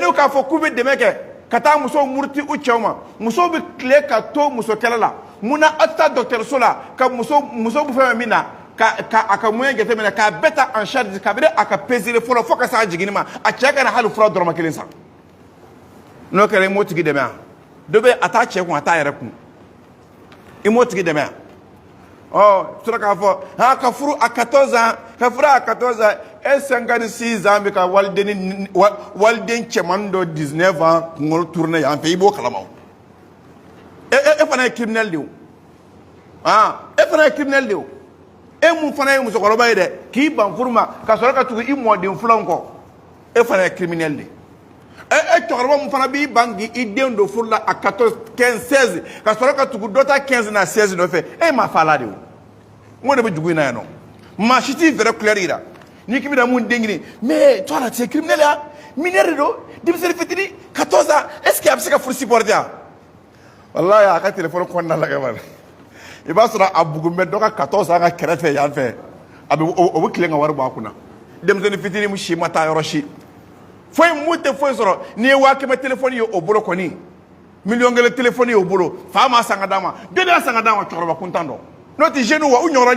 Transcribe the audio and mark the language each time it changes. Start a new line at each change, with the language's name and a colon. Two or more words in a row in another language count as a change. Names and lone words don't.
Bambara: k'a fɔ k'u bɛ dɛmɛ kɛ ka taa musow muruti u cɛw ma musow bɛ tile ka to muso kɛlɛ la mun na aw tɛ taa dɔgɔtɔrɔso la ka muso bɛ fɛn min na a ka moyen jateminɛ k'a bɛɛ ta
French: en charge
Bambara: kabini a ka peseli fɔlɔ fo ka s'a jiginni ma a cɛ kana hali fura dɔrɔmɛ kelen san n'o kɛra i m'o tigi dɛmɛ yan dɔ bɛ a t'a cɛ kun a t'a yɛrɛ kun i m'o tigi dɛmɛ yan sɔrɔ k'a fɔ ka furu
French: à 14 ans
Bambara: ka furu
French: à 14 ans et 56 ans
Bambara: bɛ ka waliden cɛman dɔ 19 ans kunkolo tourner yan fɛ i b'o kalama e fana ye criminel de o e fana ye criminel de o e mun fana ye musokɔrɔba ye dɛ k'i ban furu ma ka sɔrɔ ka tugu i mɔden filanw kɔ e fana ye criminel de cɛkɔrɔba mun fana b'i ban k'i den don furu la à 14 15 16 ka sɔrɔ ka tugu dɔ ta 15 na 16 nɔfɛ e ma fa la de o n ko de bɛ dugu in na yan nɔ maa si t'i fɛrɛ couleur yira n'i k'i bɛna mun den ɲini
French: mais toi là tu es criminel
Bambara: ya mineur de don denmisɛnnin fitinin 14 ans
French: est ce que
Bambara: a bɛ se ka furu supporter yan walahi a ka téléphone kɔnɔna la ka ban i b'a sɔrɔ a bugun bɛ dɔ ka 14 ans ka kɛrɛfɛ yan fɛ a bɛ o bɛ tilen ka wari bɔ a kunna denmisɛnnin fitinin si ma taa yɔrɔ si foyi mun tɛ foyi sɔrɔ n'i ye 1000 téléphone ye o bolo kɔni miliyɔn kelen téléphone ye o bolo fa ma san ka d'a ma jɔnni y'a san ka d'a ma cɛkɔrɔba kuntan dɔ n'o tɛ jeune wa u ɲɔgɔnna